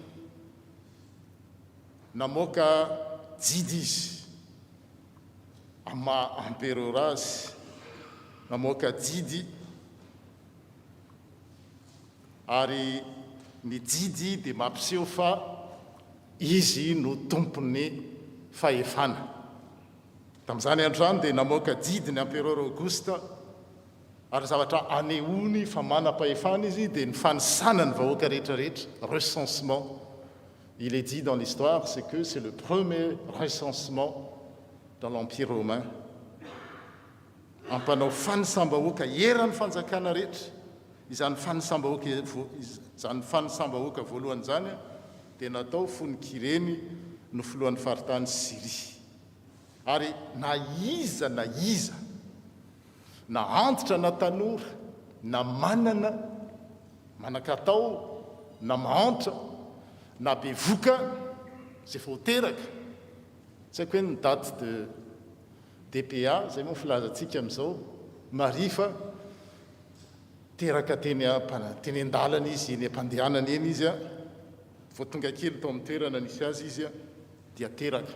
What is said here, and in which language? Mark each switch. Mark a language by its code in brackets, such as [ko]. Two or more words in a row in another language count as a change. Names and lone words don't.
[mg] Namoaka jidy izy amin'ny maha Empereur azy, namoaka jidy ary ny jidy dia mampiseho fa izy no tompony fahefana. Tamin'izany androany dia namoaka jidy ny Empereur Auguste ary zavatra anehoany fa manam-pahefana izy dia ny fanisana ny vahoaka rehetrarehetra, recensement. [fr] Il est dit dans l'histoire, c'est que c'est le premier recensement dans l'Empire romain. [mg] Ampanao fanisambahoaka eran'ny fanjakana rehetra, izany fanisambahoaka voalohany zany dia natao fonikireny no filohan'ny faritany Syrie. Ary na iza na antitra na tanora na manana manan-katao na mahantra na bevoka zay vao teraka, tsy haiko hoe ny [fr] date de DPA [mg] zay moa filazantsika amin'izao, marifa teraka teny an-dalana izy, eny am-pandehanana eny izy a, vao tonga kely tao amin'ny toerana nisy azy izy a, dia teraka.